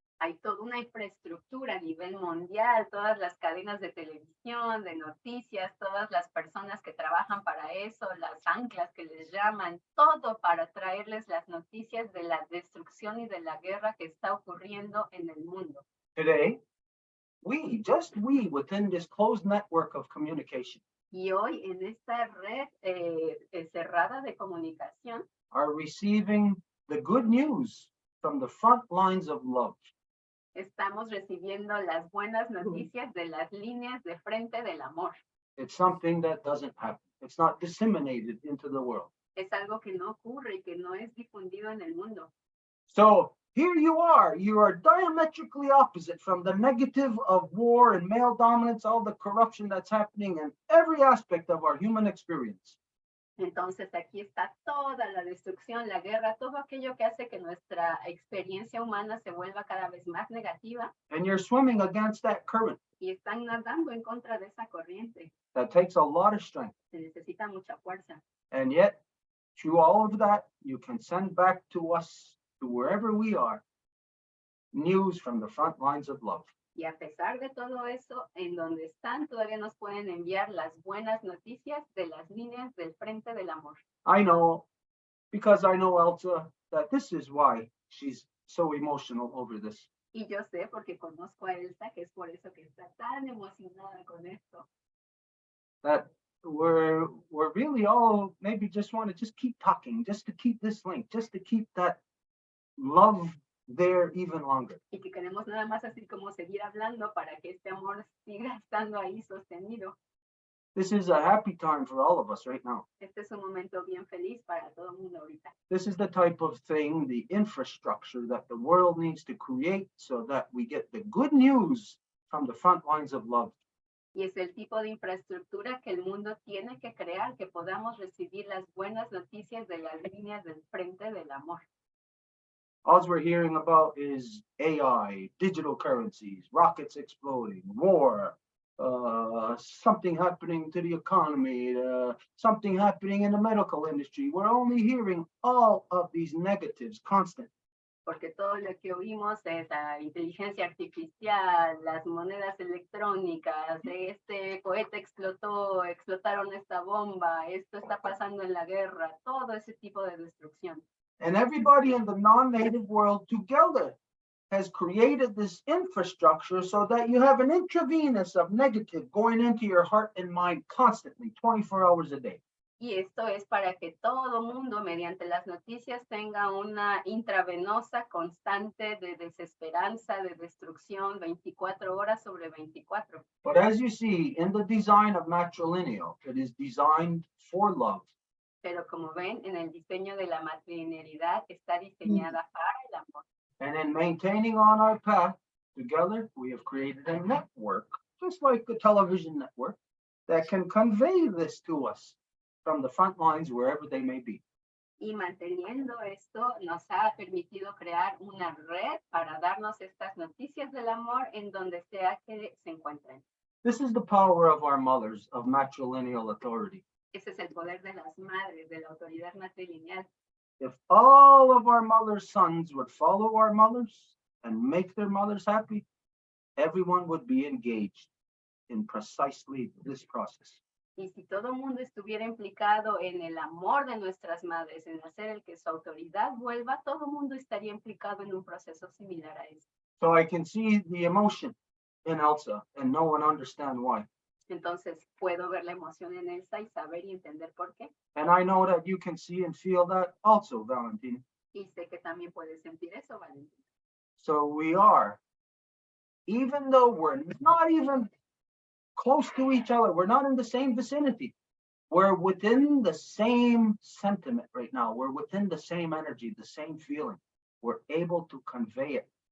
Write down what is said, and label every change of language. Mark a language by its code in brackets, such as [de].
[es] Hay toda una infraestructura a nivel mundial, todas las cadenas de televisión, de noticias, todas las personas que trabajan para eso, las anclas que les llaman, todo para traerles las noticias de la destrucción y de la guerra que está ocurriendo en el mundo. [en] Today, just we, within this closed network of communication, [es] Y hoy en esta red cerrada de comunicación, [en] are receiving the good news from the front lines of love. [es] estamos recibiendo las buenas noticias de las líneas de frente del amor. [en] It's something that doesn't happen. It's not disseminated into the world. [es] Es algo que no ocurre y que no es difundido en el mundo. [en] So here you are diametrically opposite from the negative of war and male dominance, all the corruption that's happening in every aspect of our human experience. [es] Entonces aquí está toda la destrucción, la guerra, todo aquello que hace que nuestra experiencia humana se vuelva cada vez más negativa [en] And you're swimming against that current. [es] y están nadando en contra de esa corriente. [en] That takes a lot of strength. [es] Se necesita mucha fuerza. [en] And yet, through all of that, you can send back to us, to wherever we are, news from the front lines of love. [es] Y a pesar de todo eso, en donde están, todavía nos pueden enviar las buenas noticias de las líneas del frente del amor. [en] I know, because I know Elsa, that this is why she's so emotional over this. [es] Y yo sé, porque conozco a Elsa, que es por eso que está tan emocionada con esto. [en] That we're really all maybe just want to just keep talking, just to keep this link, just to keep that love there even longer. [es] Y que queremos nada más así como seguir hablando para que este amor siga estando ahí sostenido. [en] This is a happy time for all of us right now. [es] Este es un momento bien feliz para todo el mundo ahorita. [en] This is the type of thing, the infrastructure that the world needs to create so that we get the good news from the front lines of love. [es] Y es el tipo de infraestructura que el mundo tiene que crear, que podamos recibir las buenas noticias de las líneas del frente del amor. [en] All we're hearing about is AI, digital currencies, rockets exploding, war, something happening to the economy, something happening in the medical industry. We're only hearing all of these negatives constantly. [es] Porque todo lo que oímos es la inteligencia artificial, las monedas electrónicas, este cohete explotaron esta bomba, esto está pasando en la guerra, todo ese tipo de destrucción. [en] And everybody in the non-native world together has created this infrastructure so that you have an intravenous of negative going into your heart and mind constantly, 24 hours a day. [es] Y esto es para que todo mundo mediante las noticias tenga una intravenosa constante de desesperanza, de destrucción, 24 horas sobre 24. [en] But as you see in the design of matrilineal, it is designed for love. [es] Pero como ven, en el diseño de la matrilinearidad está diseñada para el amor. [en] And in maintaining on our path together, we have created a network, just like a television network, that can convey this to us from the front lines, wherever they may be. [es] Y manteniendo esto, nos ha permitido crear una red para darnos estas noticias del amor en donde sea que se encuentren. [en] This is the power of our mothers of matrilineal authority. [es] Ese es el poder de las madres, de la autoridad matrilineal. [en] If all of our mothers' sons would follow our mothers and make their mothers happy, everyone would be engaged in precisely this process. [es] Y si todo el mundo estuviera implicado en el amor de nuestras madres, en hacer el que su autoridad vuelva, todo el mundo estaría implicado en un proceso similar a eso. [en] So I can see the emotion in Elsa and know and understand why. [es] Entonces puedo ver la emoción en Elsa y saber y entender por qué. [en] And I know that you can see and feel that also, Valentina. [es] Y sé que también puedes sentir eso, Valentina. [en] So we are, even though we're not even close to each other, we're not in the same vicinity, we're within the same sentiment right now. We're within the same energy, the same feeling. We're able to convey it.